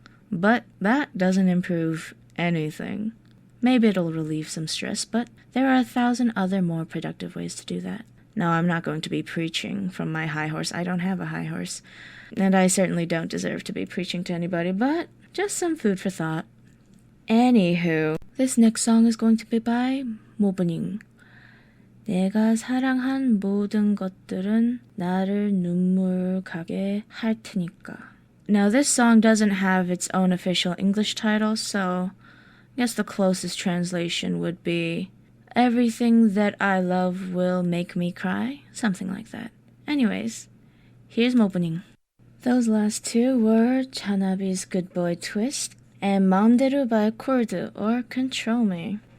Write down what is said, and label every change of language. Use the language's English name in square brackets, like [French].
[English] But that doesn't improve anything. Maybe it'll relieve some stress, but there are 1,000 other more productive ways to do that. No, I'm not going to be preaching from my high horse. I don't have a high horse. And I certainly don't deserve to be preaching to anybody, but just some food for thought. Anywho, this next song is going to be by 모브닝. [Korean] 내가 사랑한 모든 것들은 나를 눈물 가게 할 테니까. [English] Now, this song doesn't have its own official English title, so I guess the closest translation would be everything that I love will make me cry, something like that. Anyways, here's 모브닝. Those last two were Chanabi's Good Boy Twist and 마음대로 by Kurdu, or Control Me.